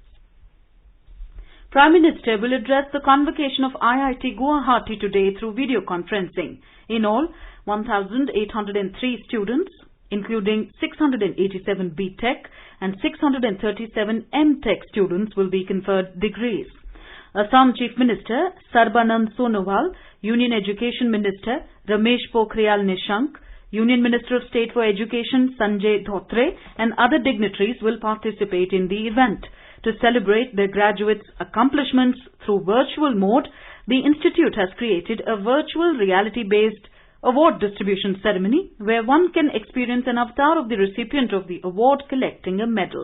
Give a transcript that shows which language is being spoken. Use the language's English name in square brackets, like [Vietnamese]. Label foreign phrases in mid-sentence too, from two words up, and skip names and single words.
[English] Prime Minister will address the convocation of IIT Guwahati today through video conferencing. In all, 1,803 students, including 687 B.Tech and 637 M.Tech students, will be conferred degrees. Assam Chief Minister Sarbanand Sonowal, Union Education Minister Ramesh Pokhriyal Nishank, Union Minister of State for Education Sanjay Dhotre and other dignitaries will participate in the event. To celebrate their graduates' accomplishments through virtual mode, the Institute has created a virtual reality-based award distribution ceremony where one can experience an avatar of the recipient of the award collecting a medal.